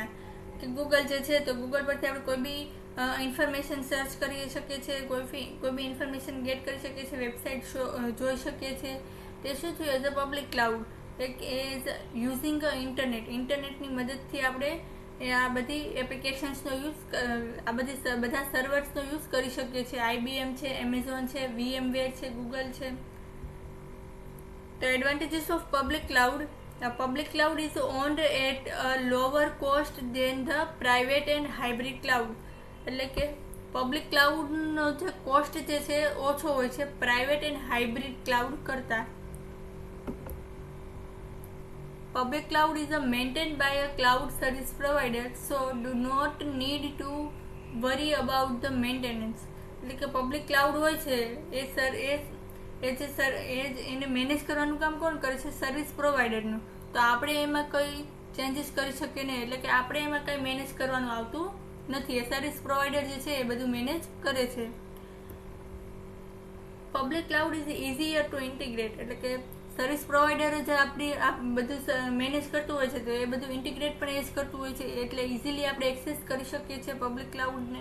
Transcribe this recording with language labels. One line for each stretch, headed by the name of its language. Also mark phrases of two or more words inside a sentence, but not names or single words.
Gujarati: કે ગૂગલ જે છે તો ગૂગલ પરથી આપણે કોઈ બી
English: information search
Gujarati: કરી શકીએ છીએ, કોઈ બી
English: information get
Gujarati: કરી શકીએ છીએ, વેબસાઇટ જોઈ શકીએ છીએ. તે શું થયું?
English: as a public cloud. as using
Gujarati: ઇન્ટરનેટની મદદથી આપણે આ બધી એપ્લિકેશન્સનો યુઝ બધા સર્વર્સનો યુઝ કરી શકીએ છીએ. IBM છે, એમેઝોન છે, VMware છે, ગૂગલ છે.
English: The advantages of public cloud. The public cloud is owned at a lower cost than the private and hybrid cloud.
Gujarati: એટલે કે પબ્લિક ક્લાઉડનો જે કોસ્ટ જે છે ઓછો હોય છે
English: private and hybrid cloud
Gujarati: કરતા.
English: Public cloud is maintained by a cloud service provider, so do not need to worry about the maintenance.
Gujarati: એટલે કે
English: public cloud
Gujarati: હોય છે એને મેનેજ કરવાનું કામ કોણ કરે છે? સર્વિસ પ્રોવાઈડરનું. તો આપણે એમાં કંઈ ચેન્જીસ કરી શકીએ નહીં, એટલે કે આપણે એમાં કંઈ મેનેજ કરવાનું આવતું નથી. એ
English: service provider
Gujarati: જે છે એ બધું મેનેજ કરે છે.
English: public cloud is easier to integrate,
Gujarati: એટલે કે
English: service provider
Gujarati: જે આપણી બધું મેનેજ કરતું હોય છે તો એ બધું ઇન્ટિગ્રેટ પણ એ જ કરતું હોય છે, એટલે ઇઝીલી આપણે એક્સેસ કરી શકીએ છીએ પબ્લિક ક્લાઉડને.